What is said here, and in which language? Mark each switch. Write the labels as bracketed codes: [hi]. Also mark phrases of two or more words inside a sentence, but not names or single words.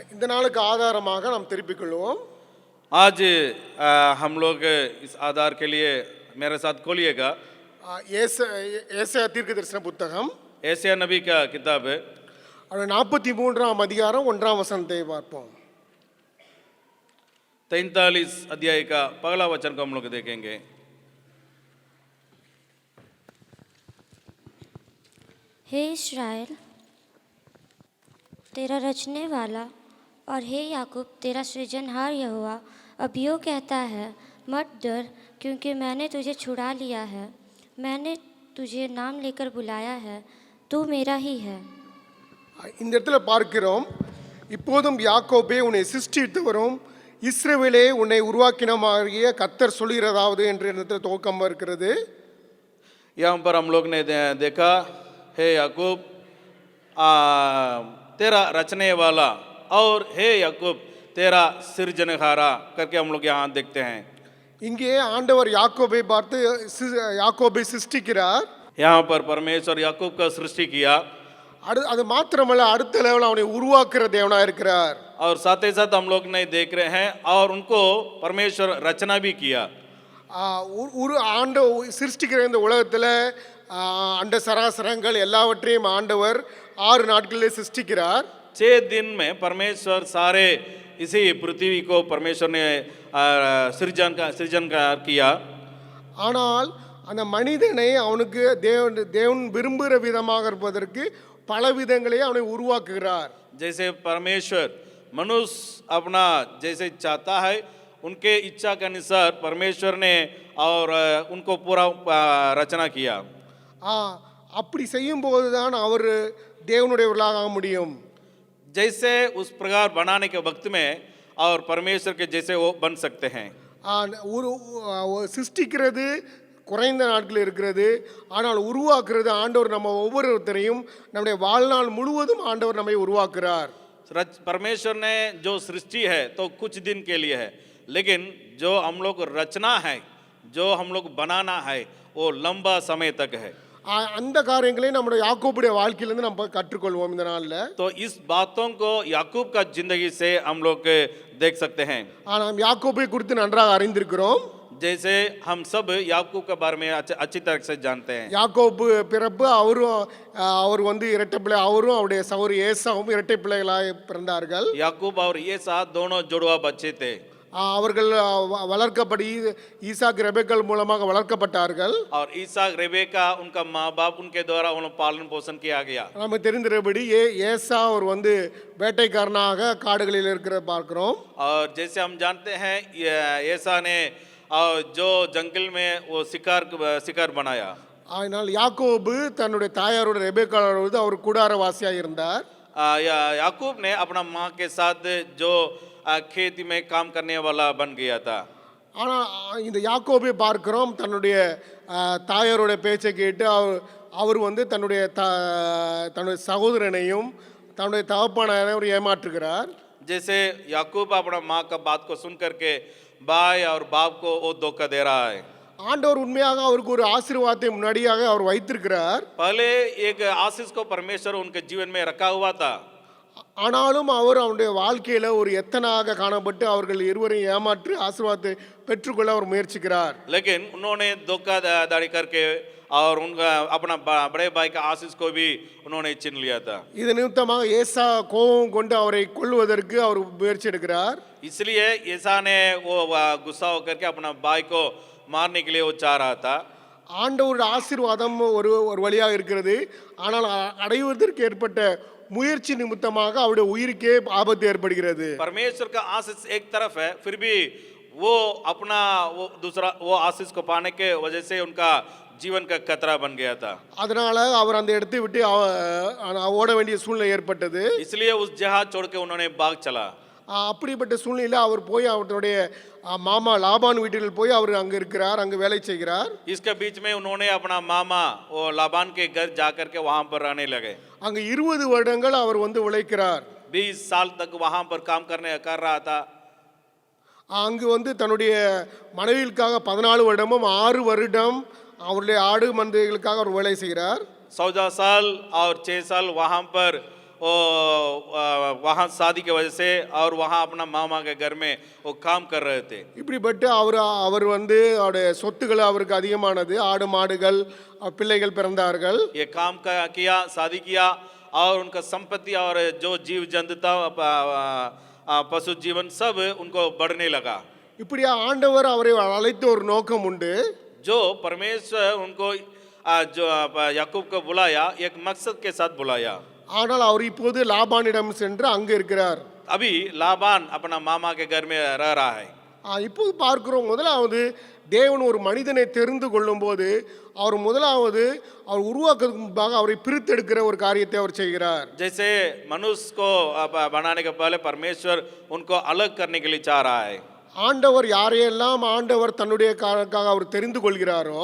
[ta] நாளுக்கு ஆதாரமாக நாம் திருப்பிக் கொள்வோம். [hi] आज हम लोग इस आधार के लिए मेरे साथ खोलिएगा [ta] ஏசாயா தீர்க்கதரிசன புத்தகம் [hi] एशिया नबी का किताब है [ta] 43ஆம் அதிகாரம் 1ஆம் வசனத்தை பார்ப்போம். [hi] 43 अध्याय का पहला वचन को हम लोग देखेंगे. हे इस्राएल तेरा रचने वाला और हे याकूब तेरा सृजनहार यहोवा अब यूँ कहता है, मत डर क्योंकि मैंने तुझे छुड़ा लिया है, मैंने तुझे नाम लेकर बुलाया है, तू मेरा ही है. [ta] இந்த இடத்துல பார்க்கிறோம், இப்போதும் யாக்கோபே உன்னை சிருஷ்டித்தவரும் இஸ்ரவேலே உன்னை உருவாக்கினமாகிய கர்த்தர் சொல்கிறதாவது என்ற இடத்துல துவக்கம் இருக்கிறது. [hi] यहाँ पर हम लोग ने देखा, हे याकूब तेरा रचने वाला और हे याकूब तेरा सृजनहारा करके हम लोग यहाँ देखते हैं. [ta] இங்கே ஆண்டவர் யாக்கோபை பார்த்து யாக்கோபை சிருஷ்டிக்கிறார். [hi] यहाँ पर परमेश्वर याकूब का सृष्टि किया. [ta] அது மாத்திரமல்ல, அடுத்த லெவல் அவனை உருவாக்குற தேவனா இருக்கிறார். [hi] और साथ ही साथ हम लोग नहीं देख रहे हैं और उनको परमेश्वर रचना भी किया. [ta] ஆண்ட சிருஷ்டிக்கிற இந்த உலகத்தில் அண்ட சராசரங்கள் எல்லாவற்றையும் ஆண்டவர் 6 நாட்களில் சிருஷ்டிக்கிறார். [hi] 6 दिन में परमेश्वर सारे इसी पृथ्वी को परमेश्वर ने सृजन किया. [ta] ஆனால் அந்த மனிதனை அவனுக்கு தேவன் விரும்புகிற விதமாக இருப்பதற்கு பல விதங்களே அவனை உருவாக்குகிறார். [hi] जैसे परमेश्वर मनुष्य अपना जैसे चाहता है उनके इच्छा के अनुसार परमेश्वर ने और उनको पूरा रचना किया. [ta] அப்படி செய்யும் போதுதான் அவர் தேவனுடையவர்களாக ஆக முடியும். [hi] जैसे उस प्रकार बनाने के वक्त में और परमेश्वर के जैसे वो बन सकते हैं. [ta] சிருஷ்டிக்கிறது குறைந்த நாட்கள் இருக்கிறது, ஆனால் உருவாக்குறது ஆண்டவர் நம்ம ஒவ்வொருத்தரையும் நம்முடைய வாழ்நாள் முழுவதும் ஆண்டவர் நம்மை உருவாக்குறார். [hi] परमेश्वर ने जो सृष्टि है तो कुछ दिन के लिए है, लेकिन जो हम लोग रचना है, जो हम लोग बनाना है वो लंबा समय तक है. [ta] அந்த காரியங்களை நம்முடைய யாக்கோபுடைய வாழ்க்கையிலிருந்து நம்ம கற்றுக்கொள்வோம் இந்த நாள்ல. [hi] तो इस बातों को याकूब का जिंदगी से हम लोग देख सकते हैं. [ta] நாம் யாக்கோபை குறித்து நன்றாக அறிந்திருக்கிறோம். [hi] जैसे हम सब याकूब के बारे में अच्छी तरह से जानते हैं. [ta] யாக்கோபு பிறப்பு அவர் வந்து இரட்டை பிள்ளை, அவரும் அவருடைய சகோதரி ஏசாவும் இரட்டை பிள்ளைகளாக பிறந்தார்கள். [hi] याकूब और येसा दोनों जुड़वा बच्चे थे. [ta] அவர்கள் வளர்க்கப்படி ஈசாக் ரெபேக்காள் மூலமாக வளர்க்கப்பட்டார்கள். [hi] और ईसाक रेबेका उनका माँ बाप उनके द्वारा उन्हें पालन पोषण किया गया. [ta] நம்ம தெரிந்தபடி ஏசா அவர் வந்து வேட்டைக்காரனாக காடுகளில் இருக்கிற பார்க்கிறோம். [hi] और जैसे हम जानते हैं ஏசா ने जो जंगल में वो शिकार बनाया. [ta] ஆனால் யாக்கோபு தன்னுடைய தாயாரோட ரெபேக்காளோடு அவர் கூடாரவாசியாக இருந்தார். [hi] याकूब ने अपना माँ के साथ जो खेती में काम करने वाला बन गया था. [ta] ஆனால் இந்த யாக்கோபை பார்க்கிறோம், தன்னுடைய தாயாரோட பேச்சை கேட்டு அவர் வந்து தன்னுடைய சகோதரனையும் தன்னுடைய தகப்பனையும் ஏமாற்றுகிறார். [hi] जैसे याकूब अपना माँ का बात को सुन करके भाई और बाप को वो धोखा दे रहा है. [ta] ஆண்டவர் உண்மையாக அவருக்கு ஒரு ஆசீர்வாதத்தை முன்னாடியாக அவர் வைத்திருக்கிறார். [hi] पहले एक आशीष को परमेश्वर उनके जीवन में रखा हुआ था. [ta] ஆனாலும் அவர் அவருடைய வாழ்க்கையில ஒரு எத்தனாக காணப்பட்டு அவர்கள் இருவரையும் ஏமாற்றி ஆசீர்வாதத்தை பெற்றுக்கொள்ள அவர் முயற்சிக்கிறார். [hi] लेकिन उन्होंने धोखाधड़ी करके और उनका अपना बड़े भाई का आशीष को भी उन्होंने छीन लिया था. [ta] இது நிமித்தமாக ஏசா கோபம் கொண்டு அவரை கொல்வதற்கு அவர் முயற்சி எடுக்கிறார். [hi] इसलिए ஏசா ने वो गुस्सा होकर के अपना भाई को मारने के लिए वो चाह रहा था. [ta] ஆண்டவருடைய ஆசீர்வாதம் ஒரு வழியாக இருக்கிறது, ஆனால் அடைவதற்கு ஏற்பட்ட முயற்சி நிமித்தமாக அவருடைய உயிருக்கே ஆபத்து ஏற்படுகிறது. [hi] परमेश्वर का आशीष एक तरफ है, फिर भी वो अपना वो दूसरा वो आशीष को पाने के वजह से उनका जीवन का खतरा बन गया था. [ta] அதனால அவர் அந்த இடத்தை விட்டு ஓட வேண்டிய சூழ்நிலை ஏற்பட்டது. [hi] इसलिए उस जहाज छोड़ के उन्होंने भाग चला. [ta] அப்படிப்பட்ட சூழ்நிலையில் அவர் போய் அவருடைய மாமா லாபான் வீட்டில் போய் அவர் அங்கே இருக்கிறார், அங்கே வேலை செய்கிறார். [hi] इसके बीच में उन्होंने अपना मामा वो लाबान के घर जाकर के वहां पर रहने लगे. [ta] அங்கே 20 வருடங்கள் அவர் வந்து உழைக்கிறார். [hi] 20 साल तक वहां पर काम कर रहा था. [ta] அங்கு வந்து தன்னுடைய மனைவிகளுக்காக 14 வருடமும் 6 வருடம் அவருடைய ஆடு மந்தைகளுக்காக அவர் வேலை செய்கிறார். [hi] 14 साल और 6 साल वहां पर वो वहाँ शादी की वजह से और वहाँ अपना मामा के घर में वो काम कर रहे थे। [ta] இப்படிப்பட்டு அவர் வந்து அவருடைய சொத்துக்கள் அவருக்கு அதிகமானது, ஆடு மாடுகள் பிள்ளைகள் பிறந்தார்கள். [hi] ये काम किया, शादी किया और उनका संपत्ति और जो जीव जंतु था पशु जीवन सब उनको बढ़ने लगा। [ta] இப்படியா ஆண்டவர் அவரை அழைத்த ஒரு நோக்கம் உண்டு. [hi] जो परमेश्वर उनको जो याकूब को बुलाया एक मकसद के साथ बुलाया। [ta] ஆனால் அவர் இப்போது லாபானிடம் சென்று அங்கே இருக்கிறார். [hi] अभी लाबान अपना मामा के घर में रह रहा है। [ta] இப்போது பார்க்கிறோம், முதலாவது தேவன் ஒரு மனிதனை தெரிந்து கொள்ளும்போது அவர் முதலாவது அவர் உருவாக்குறதுக்கு முன்பாக அவரை பிரித்தெடுக்கிற ஒரு காரியத்தை அவர் செய்கிறார். [hi] जैसे मनुष्य को बनाने के पहले परमेश्वर उनको अलग करने के लिए चाह रहा है। [ta] ஆண்டவர் யாரையெல்லாம் ஆண்டவர் தன்னுடைய காரணக்காக அவர் தெரிந்து கொள்கிறாரோ,